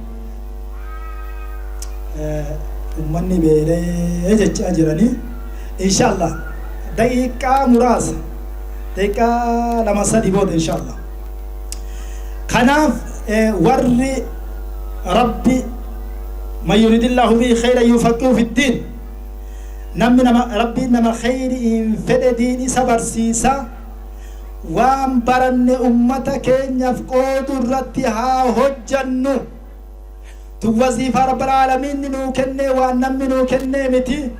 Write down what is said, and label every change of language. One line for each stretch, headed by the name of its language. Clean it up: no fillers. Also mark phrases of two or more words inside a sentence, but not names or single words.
Oromo: ummanni beelee jechaa jiranii
Arabic: إن شاء الله
Oromo: daqiiqaa muraasa daqiiqaa lama sadi booda
Arabic: إن شاء الله
Oromo: kanaaf warri rabbi
Arabic: من يرد الله به خيرا يفقهه في الدين
Oromo: namni rabbi nama khayriin fedhe diin isa barsiisa waan baranne ummata keenyaaf qoodu irratti haa hojjannu tu waziifaa
Arabic: رب العالمين
Oromo: nuu kennee waan namni nuu kennee miti